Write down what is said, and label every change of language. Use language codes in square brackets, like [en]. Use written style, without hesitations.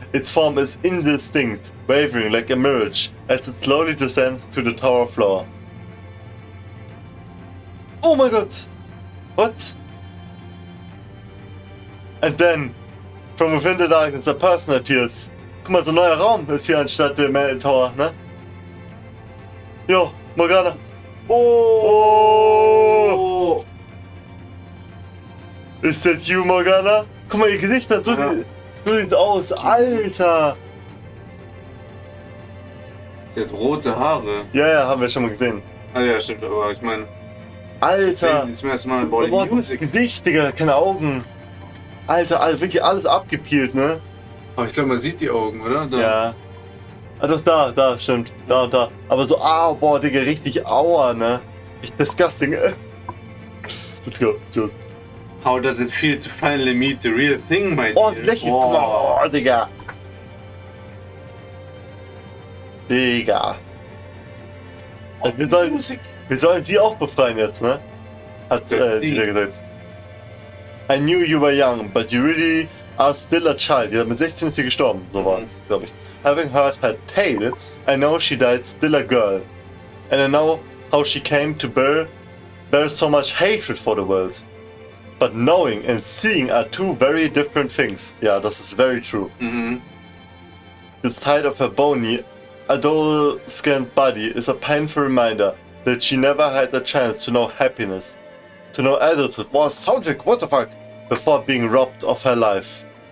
[en] Its form is indistinct, wavering like a mirage as it slowly descends to the tower floor. Oh my god! What? And then, from within the darkness, a person appears. [de] Guck mal, so ein neuer Raum ist hier anstatt der Tower, ne? Jo, Morgana. Oh! Ist das you, Morgana? Guck mal, ihr Gesicht hat so, so sieht's aus. Alter! Sie hat rote Haare. Ja, haben wir schon mal gesehen. Ah ja, stimmt, aber ich meine... Alter! Jetzt zum ersten Mal Body Music. Gesicht, Digga, keine Augen. Alter, wirklich alles abgepielt, ne? Aber ich glaube, man sieht die Augen, oder? Da. Ja. Ah doch, da, stimmt. Da und da. Aber so, boah, Digga, richtig aua, ne? Echt disgusting. [en] Let's go, Joke. How does it feel to finally meet the real thing, my dear? [de] Oh, das Lächeln, guck mal, Digga. Digga. Also wir sollen sie auch befreien jetzt, ne? Hat sie gesagt. [en] I knew you were young, but you really are still a child. [de] Ja, mit 16 ist sie gestorben, so war es, glaube ich. [en] Having heard her tale, I know she died still a girl. And I know how she came to bear so much hatred for the world. But knowing and seeing are two very different things. Yeah, this is very true. The sight of her bony, adult-skinned body is a painful reminder that she never had a chance to know happiness, to know adulthood was soundtrack, what the fuck, before being robbed of her life.